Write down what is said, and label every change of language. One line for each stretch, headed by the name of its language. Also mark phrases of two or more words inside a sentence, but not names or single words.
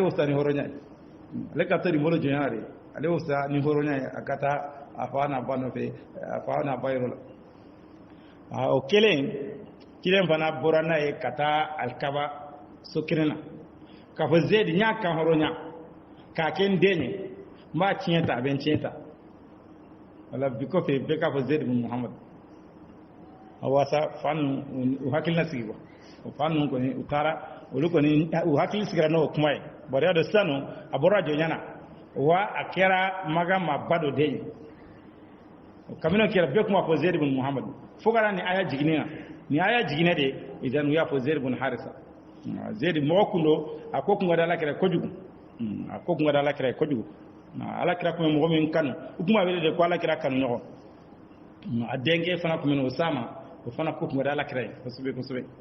Bambara: y'o fisa ni hɔrɔnya ye ale ka to nin bolo jɔnya na de ale y'o fisa ni hɔrɔnya ye a ka taa a fa n'a ba nɔfɛ a fa n'a ba yɔrɔ la o kelen ciden fana bɔra n'a ye ka taa alikaba so kelen na k'a fɔ Zaid n y'a kan hɔrɔnya k'a kɛ n den ye n b'a tiɲɛ ta a bɛ n tiɲɛ ta wala bi kɔfɛ bɛɛ k'a fɔ Zaid bin Muhammad a wasa fa ninnu u hakilina sigi quoi o fa ninnu kɔni u taara olu kɔni u hakili sigira n'o kuma ye bari y'a dɔn sisan a bɔra jɔnya na wa a kɛra Magan maaba dɔ den ye kabini o kɛra bɛɛ tun b'a fɔ Zaid bin Muhammad fo ka na nin aya jiginnen na nin aya jiginnen de idan u y'a fɔ Zaid bin Harisa Zaid mɔgɔ kun don a ko kun ka di Alakira kojugu a ko kun ka di Alakira kojugu Alakira kun bɛ mɔgɔ min kanu u tun b'a wele de ko Alakira kanu ɲɔgɔn a denkɛ fana kun bɛ Usama o fana ko kun ka di Alakira ye kosɛbɛ kosɛbɛ